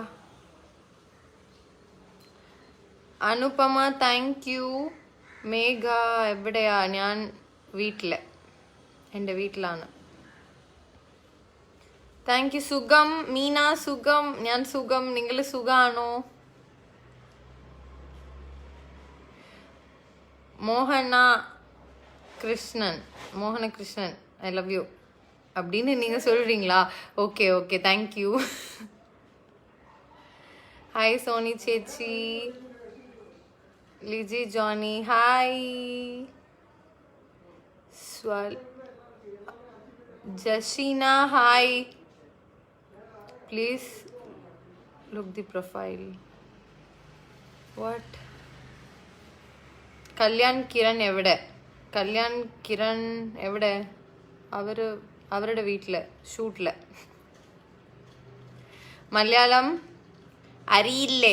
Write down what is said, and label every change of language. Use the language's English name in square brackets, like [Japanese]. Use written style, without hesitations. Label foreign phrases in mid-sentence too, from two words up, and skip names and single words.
[Malayalam] അനുപമ, [English] thank you. [Malayalam] മേഘ എവിടെയാ? ഞാൻ എൻ്റെ വീട്ടിലാണ്. [English] thank you. [Malayalam] സുഖം. മീന സുഖം. ഞാൻ സുഖം. നിങ്ങൾ സുഖാണോ? [Tamil] மோகனகிருஷ்ணன் [English] I love you [Tamil] அப்படின்னு நீங்க சொல்றீங்களா? [English] okay thank you. [Tamil] ஹாய் சோனி சேச்சி. லிஜி ஜானி ஹாய். ஜஷீனா ஹாய். [English] Please look the profile. [Malayalam] വാട്ട്? കല്യാൺ കിരൺ എവിടെ? അവരുടെ വീട്ടില് ഷൂട്ടില്. മലയാളം അറിയില്ലേ?